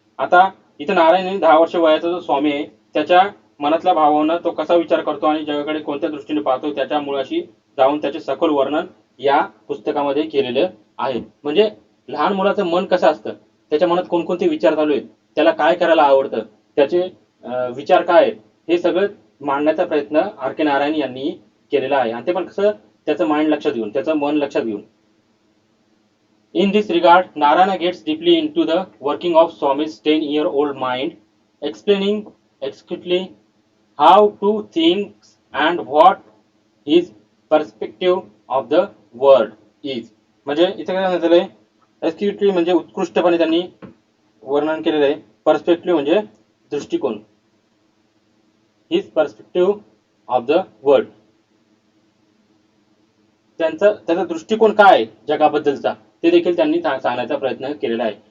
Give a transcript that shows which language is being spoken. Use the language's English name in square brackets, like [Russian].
[Marathi] आता इथं नारायण 10 वर्ष वयाचा जो स्वामी आहे त्याच्या मनातल्या भावांना तो कसा विचार करतो आणि जगाकडे कोणत्या दृष्टीने पाहतो त्याच्या मुळाशी जाऊन त्याचे सखोल वर्णन या पुस्तकामध्ये केलेलं आहे. म्हणजे लहान मुलाचं मन कसं असतं, त्याच्या मनात कोणकोणते विचार चालू आहेत, त्याला काय करायला आवडतं, त्याचे विचार काय आहेत, हे सगळं मांडण्याचा प्रयत्न आर के नारायण यांनी केलेला आहे. आणि ते पण कसं त्याचं माइंड लक्षात घेऊन, त्याचं मन लक्षात घेऊन. [English] In this regard, Narayana gets deeply into the working of Swami's 10-year-old mind, explaining exquisitely how to think and what his perspective of the world is. [Marathi] म्हणजे इथे काय सांगितलं आहे, एक्स्क्युटली म्हणजे उत्कृष्टपणे त्यांनी वर्णन केलेलं आहे. पर्स्पेक्टिव्ह म्हणजे दृष्टिकोन, [English] his perspective of the world, [Marathi] त्याचा दृष्टिकोन काय आहे जगाबद्दलचा ते देखील त्यांनी सांगण्याचा प्रयत्न केलेला आहे.